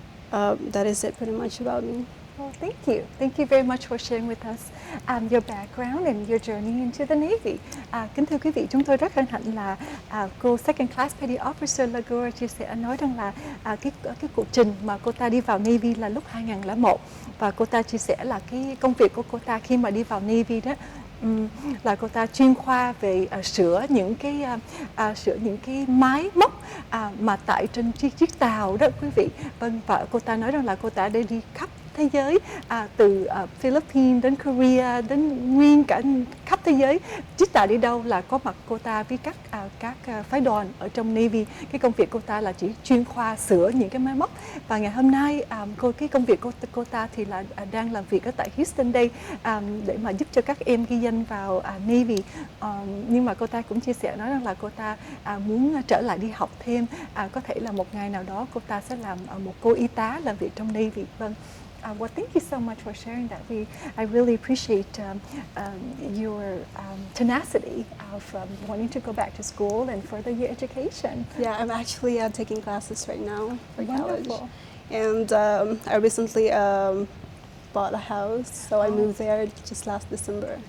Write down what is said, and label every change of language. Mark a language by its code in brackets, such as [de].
[en] That is it pretty much about me. Well, thank you. Thank you very much for sharing with us your background and your journey into the Navy. [vi] Kính thưa quý vị, chúng tôi rất hân hạnh là cô Second Class Petty Officer Laguerra chia sẻ nói rằng là cái cuộc trình mà cô ta đi vào Navy là lúc 2001 và cô ta chia sẻ là cái công việc của cô ta khi mà đi vào Navy đó là cô ta chuyên khoa về sửa những cái máy móc mà tại trên chiếc tàu đó quý vị. Vâng, và cô ta nói rằng là cô ta đã đi khắp thế giới, từ Philippines đến Korea đến nguyên cả khắp thế giới, chiếc tàu đi đâu là có mặt cô ta với các phái đoàn ở trong Navy. Cái công việc cô ta là chỉ chuyên khoa sửa những cái máy móc, và ngày hôm nay cái công việc của cô ta thì là đang làm việc ở tại Houston đây để mà giúp cho các em ghi danh vào Navy. Nhưng mà cô ta cũng chia sẻ nói rằng là cô ta muốn trở lại đi học thêm, có thể là một ngày nào đó cô ta sẽ làm một cô y tá làm việc trong Navy. Vâng. [en] Well, thank you so much for sharing that. I really appreciate your tenacity of wanting to go back to school and further your education. Yeah, I'm actually taking classes right now for college. Wonderful. And I recently bought a house, so I moved there just last December.